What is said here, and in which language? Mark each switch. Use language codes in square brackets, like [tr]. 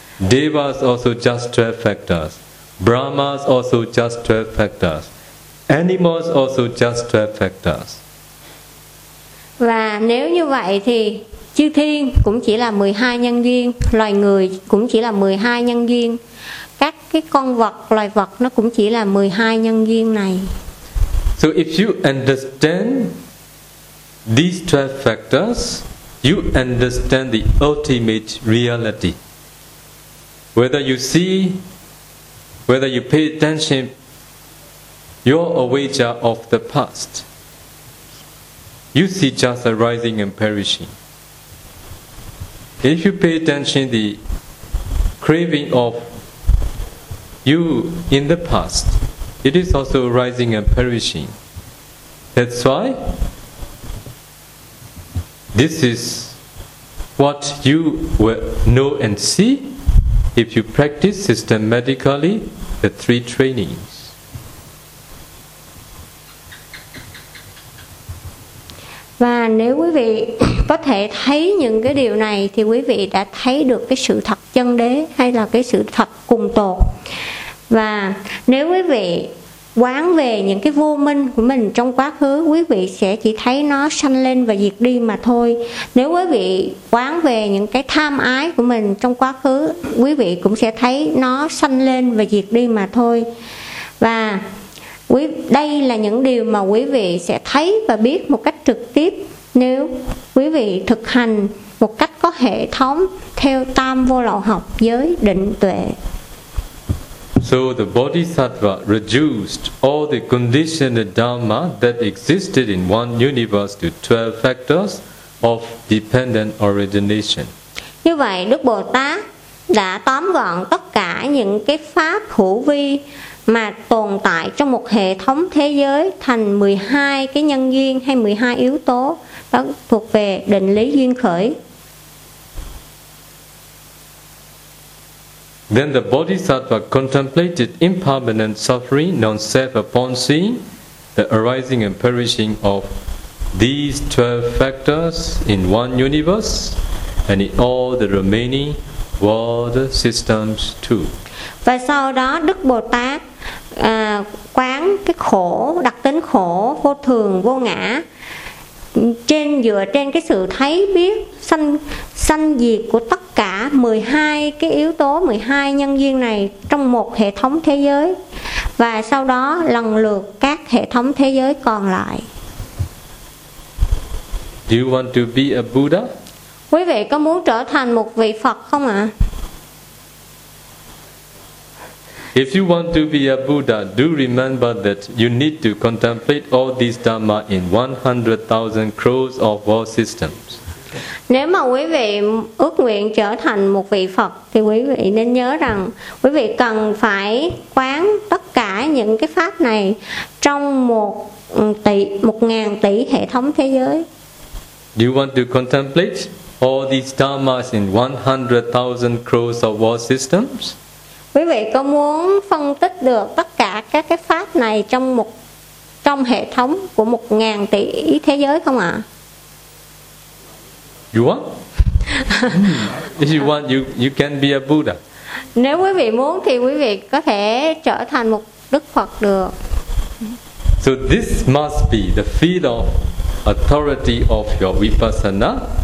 [en] Devas also just 12 factors. Brahmas also just 12 factors. Animals also just 12 factors. [vi] Và nếu như vậy thì chư thiên cũng chỉ là 12 nhân duyên, loài người cũng chỉ là 12 nhân duyên. Các cái con vật, loài vật nó cũng chỉ là 12 nhân duyên này. [en] So if you understand these 12 factors, you understand the ultimate reality. Whether you see, whether you pay attention, you're a waiter of the past. You see just arising and perishing. If you pay attention to the craving of you in the past, it is also arising and perishing. That's why this is what you will know and see if you practice systematically the three trainings. [vi] Và nếu quý vị có thể thấy những cái điều này thì quý vị đã thấy được cái sự thật chân đế hay là cái sự thật cùng tột. Và nếu quý vị quán về những cái vô minh của mình trong quá khứ, quý vị sẽ chỉ thấy nó sanh lên và diệt đi mà thôi. Nếu quý vị quán về những cái tham ái của mình trong quá khứ, quý vị cũng sẽ thấy nó sanh lên và diệt đi mà thôi. Và đây là những điều mà quý vị sẽ thấy và biết một cách trực tiếp nếu quý vị thực hành một cách có hệ thống theo Tam Vô Lậu Học, giới, định, tuệ. [en] So the Bodhisattva reduced all the conditioned Dharma that existed in one universe to 12 factors of dependent origination. [vi] Như vậy Đức Bồ Tát đã tóm gọn tất cả những cái pháp hữu vi mà tồn tại trong một hệ thống thế giới thành 12 cái nhân duyên hay 12 yếu tố, đó thuộc về định lý duyên khởi. [en] Then the Bodhisattva contemplated impermanent suffering, non-self upon seeing the arising and perishing of these 12 factors in one universe and in all the remaining world systems too. [vi] Và sau đó Đức Bồ Tát quán cái khổ, đặc tính khổ, vô thường, vô ngã trên dựa trên cái sự thấy biết sanh diệt của tất cả 12 cái yếu tố, 12 nhân duyên này trong một hệ thống thế giới. Và sau đó lần lượt các hệ thống thế giới còn lại. [en] Do you want to be a Buddha? [vi] Quý vị có muốn trở thành một vị Phật không ạ? [en] If you want to be a Buddha, do remember that you need to contemplate all these dharma in 100,000 crores of world systems. [vi] Nếu mà quý vị ước nguyện trở thành một vị Phật thì quý vị nên nhớ rằng quý vị cần phải quán tất cả những cái pháp này trong 1,000 tỷ hệ thống thế giới. [en] Do you want to contemplate all these dharmas in 100,000 crores of world systems? [vi] Quý vị có muốn phân tích được tất cả các cái pháp này trong hệ thống của 1,000 tỷ thế giới không ạ? [en] You want? If you want, you can be a Buddha. [vi] Nếu quý vị muốn thì quý vị có thể trở thành một Đức Phật được. [en] So this must be the field of authority of your vipassana.